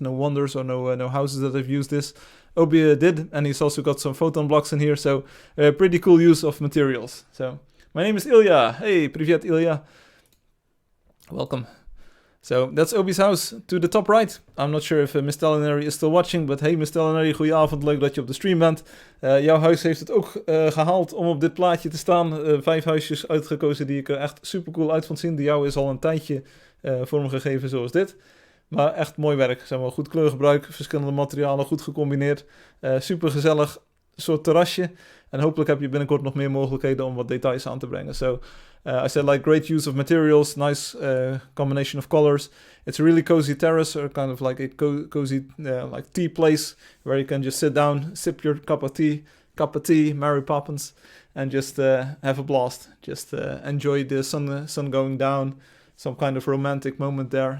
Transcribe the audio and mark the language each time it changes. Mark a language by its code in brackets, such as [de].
[en] No wonders or no houses that have used this. Obi did, and he's also got some photon blocks in here. So, pretty cool use of materials. So, my name is Ilya. Hey, [ru] привет, [en] Ilya. Welcome. So that's Obi's house to the top right. I'm not sure if Miss Telinary is still watching, but hey Miss Telinary, [nl] goedenavond, leuk dat je op de stream bent. Jouw huis heeft het ook gehaald om op dit plaatje te staan. 5 huisjes uitgekozen die ik er echt super cool uit vond zien. De jouw is al een tijdje vormgegeven zoals dit. Maar echt mooi werk. Zeg maar, goed kleurgebruik, verschillende materialen, goed gecombineerd. Super gezellig soort terrasje. En hopelijk heb je binnenkort nog meer mogelijkheden om wat details aan te brengen. [en] So, I said like great use of materials, nice combination of colors. It's a really cozy terrace, or kind of like a cozy like tea place where you can just sit down, sip your cup of tea, Mary Poppins, and just have a blast. Just enjoy the sun going down, some kind of romantic moment there.